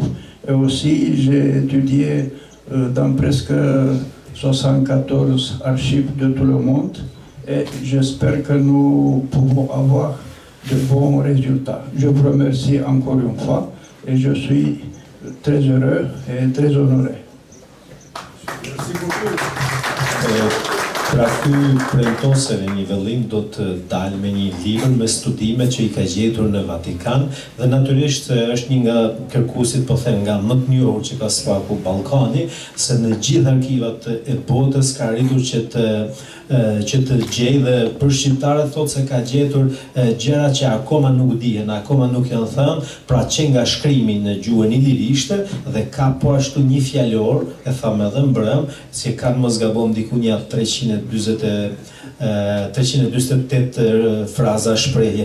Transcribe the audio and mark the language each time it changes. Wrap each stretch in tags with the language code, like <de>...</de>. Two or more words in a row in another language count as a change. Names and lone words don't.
<fr>Et aussi, j'ai étudié dans presque 74 archives de tout le monde et j'espère que nous pouvons avoir de bons résultats. Je vous remercie encore une fois et je suis très heureux et très honoré. Merci beaucoup.</fr> <sq>Pra ky premtose në një vëllim do të dalë me një libër me studime që I ka gjetur në Vatikan dhe natyrisht është një nga kërkuesit, po them, nga më të njohur që ka sfaku Ballkani, se në gjithë arkivat e botës ka arritur që të gjej dhe për shqiptarët thotë se ka gjetur gjëra që akoma nuk dihen, akoma nuk janë thënë, pra që nga shkrimi në gjuhën ilirishte dhe ka po ashtu një fjalor, e thamë edhe mbrëm, se kanë mos gabon diku një 328 fraza shprehje.</sq>